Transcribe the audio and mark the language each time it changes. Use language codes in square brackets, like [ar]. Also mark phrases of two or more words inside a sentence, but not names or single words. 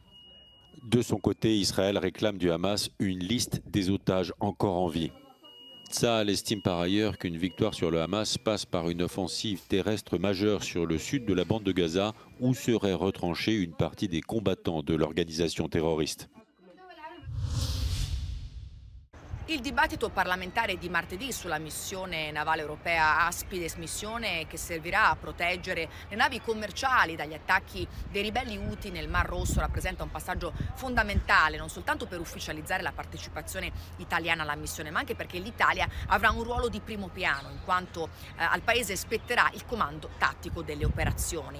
[fr] De son côté, Israël réclame du Hamas une liste des otages encore en vie. Tsahal estime par ailleurs qu'une victoire sur le Hamas passe par une offensive terrestre majeure sur le sud de la bande de Gaza où serait retranchée une partie des combattants de l'organisation terroriste. [it] Il dibattito parlamentare di martedì sulla missione navale europea Aspides, missione che servirà a proteggere le navi commerciali dagli attacchi dei ribelli Houthi nel Mar Rosso, rappresenta un passaggio fondamentale non soltanto per ufficializzare la partecipazione italiana alla missione, ma anche perché l'Italia avrà un ruolo di primo piano in quanto al paese spetterà il comando tattico delle operazioni.